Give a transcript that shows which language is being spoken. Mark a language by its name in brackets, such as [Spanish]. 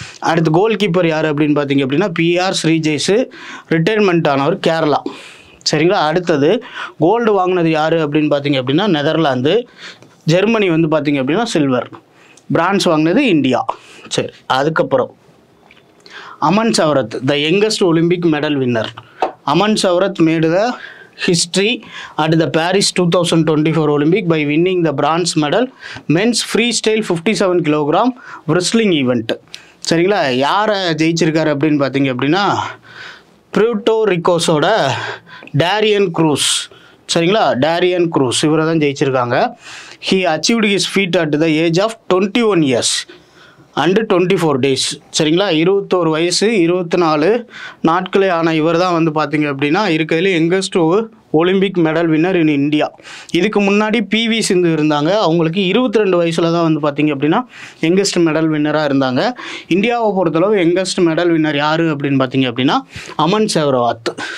[Tamil] அடுத்து goal keeper யார் அப்படின்னு பார்த்தீங்க அப்படின்னா பிஆர் ஸ்ரீஜெய்ஸு, ரிட்டையர்மெண்ட் ஆனவர், கேரளா. சரிங்களா, அடுத்தது கோல்டு வாங்கினது யார் அப்படின்னு பார்த்தீங்க அப்படின்னா நெதர்லாந்து. ஜெர்மனி வந்து பார்த்தீங்க அப்படின்னா சில்வர். பிரான்ஸ் வாங்கினது இந்தியா. சரி, அதுக்கப்புறம் Aman சவரத், [English] The youngest Olympic medal winner. Aman Sehrawat made the history at the Paris 2024 Olympic by winning the bronze medal men's freestyle 57 kg wrestling event. [Tamil] சரிங்களா, யாரை ஜெயிச்சிருக்காரு அப்படின்னு பார்த்தீங்க அப்படின்னா புர்ட்டோ ரிக்கோஸோட டேரியன் க்ரூஸ். சரிங்களா, டேரியன் க்ரூஸ் இவரை தான் ஜெயிச்சிருக்காங்க. [English] he achieved his feat at the age of 21 years and 24 days. [Tamil] சரிங்களா, 21 வயசு 24 நாட்களே ஆன இவர் தான் வந்து பார்த்திங்க அப்படின்னா இருக்கிறதுல [English] Youngest Olympic medal winner in India. [Tamil] இதுக்கு முன்னாடி பிவி சிந்து இருந்தாங்க, அவங்களுக்கு 22 வயசில் தான் வந்து பார்த்திங்க அப்படின்னா யங்கஸ்ட் மெடல் வின்னராக இருந்தாங்க. இந்தியாவை பொறுத்தளவு யங்கஸ்ட் மெடல் வின்னர் யார் அப்படின்னு பார்த்திங்க அப்படின்னா அமன் சேவரத்.